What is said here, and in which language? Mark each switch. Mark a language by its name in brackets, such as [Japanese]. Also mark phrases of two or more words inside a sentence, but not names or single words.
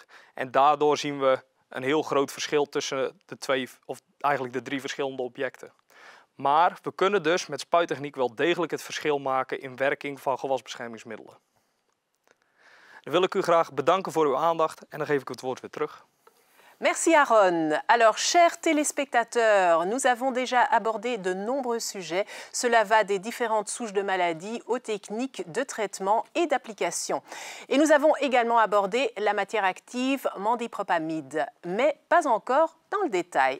[Dutch] En daardoor zien we een heel groot verschil tussen de twee, of eigenlijk de drie verschillende objecten. Maar we kunnen dus met spuittechniek wel degelijk het verschil maken in werking van gewasbeschermingsmiddelen. Dan wil ik u graag bedanken voor uw aandacht en dan geef ik het woord weer terug. [French] Merci Aaron. Alors, chers téléspectateurs, nous avons déjà abordé de nombreux sujets. Cela va des différentes souches de maladies aux techniques de traitement et d'application. Et nous avons également abordé la matière active mandipropamide, mais pas encore dans le détail.